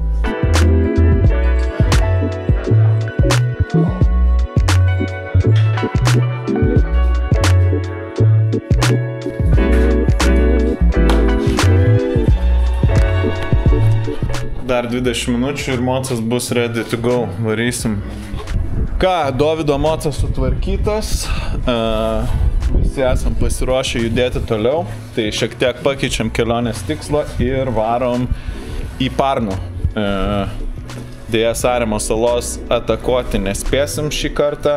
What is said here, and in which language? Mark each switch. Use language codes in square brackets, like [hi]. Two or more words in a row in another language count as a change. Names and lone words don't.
[lt] Dar 20 minučių ir mocas bus [en] ready to go. [lt] Varysim. Ką, Dovydo mocas sutvarkytas. Visi esam pasiruošę judėti toliau. Tai šiek tiek pakeičiam kelionės tikslą ir varom į Parnu. Deja, Saremo salos atakuoti nespėsim šį kartą.